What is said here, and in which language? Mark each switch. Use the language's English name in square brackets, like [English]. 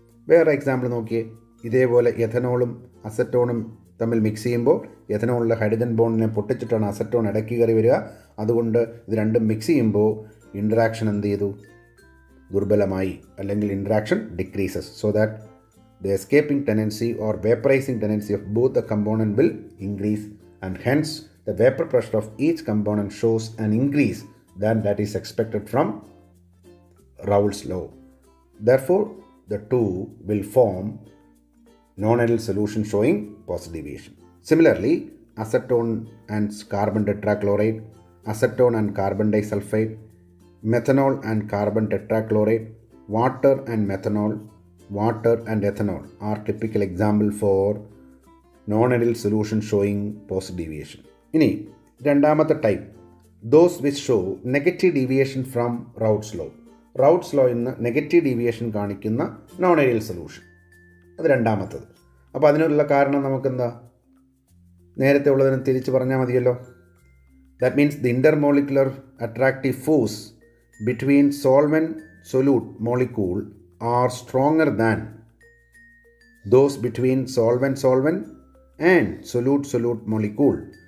[Malayalam] വേറെ എക്സാമ്പിൾ നോക്കിയേ. ഇതേപോലെ എഥനോളും അസറ്റോണും തമ്മിൽ മിക്സ് ചെയ്യുമ്പോൾ എഥനോളിലെ ഹൈഡ്രജൻ ബോണ്ടിനെ പൊട്ടിച്ചിട്ടാണ് അസറ്റോൺ ഇടയ്ക്ക് കയറി വരിക. അതുകൊണ്ട് ഇത് രണ്ടും മിക്സ് ചെയ്യുമ്പോൾ ഇൻട്രാക്ഷൻ എന്ത് ചെയ്തു? ദുർബലമായി, അല്ലെങ്കിൽ [English] Interaction decreases. So that the escaping tendency or vaporizing tendency of both the component will increase, and hence the vapor pressure of each component shows an increase than that is expected from Raoult's law. Therefore the two will form non-ideal solution showing positive deviation. Similarly, acetone and carbon tetrachloride, acetone and carbon disulfide, methanol and carbon tetrachloride, water and methanol, water and ethanol are typical example for non-ideal solution showing positive deviation. [Malayalam] ഇനി രണ്ടാമത്തെ type, [English] those which show negative deviation from Raoult's law. [Malayalam] Raoult's law ഇന്ന് negative deviation കാണിക്കുന്ന non ideal solution. അത് രണ്ടാമത്തത്. അപ്പോൾ അതിനുള്ള കാരണം നമുക്കെന്താ? നേരത്തെ ഉള്ളതിന് തിരിച്ച് പറഞ്ഞാൽ മതിയല്ലോ. [English] That means the intermolecular attractive force between solvent solute molecule are stronger than those between solvent and solute molecule.